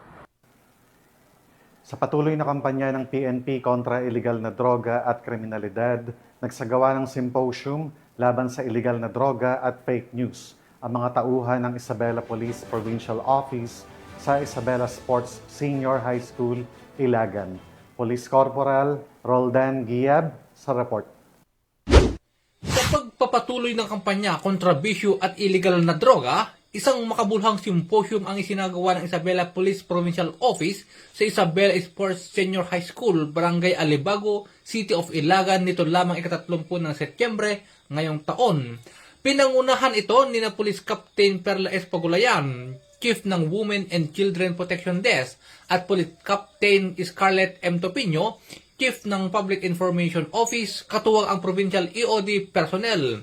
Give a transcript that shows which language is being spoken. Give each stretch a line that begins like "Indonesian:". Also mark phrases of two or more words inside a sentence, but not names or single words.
Filipino: Sa patuloy na kampanya ng PNP kontra illegal na droga at kriminalidad, nagsagawa ng symposium laban sa illegal na droga at
English: fake news
Filipino: ang mga tauhan ng Isabela Police Provincial Office sa Isabela Sports Senior High School, Ilagan. Police Corporal Roldan Giab sa report. Sa pagpapatuloy ng kampanya kontra bisyo at illegal na droga, isang makabuluhang symposium ang isinagawa ng Isabela Police Provincial Office sa Isabela Sports Senior High School, Barangay Alibago, City of Ilagan nito lamang ika-30 ng Setyembre ngayong taon. Pinangunahan ito ni na Police Captain Perla S. Pagulayan, Chief ng Women and Children Protection Desk, at Police Captain Scarlett M. Topino, Chief ng Public Information Office, katuwang ang Provincial EOD personnel.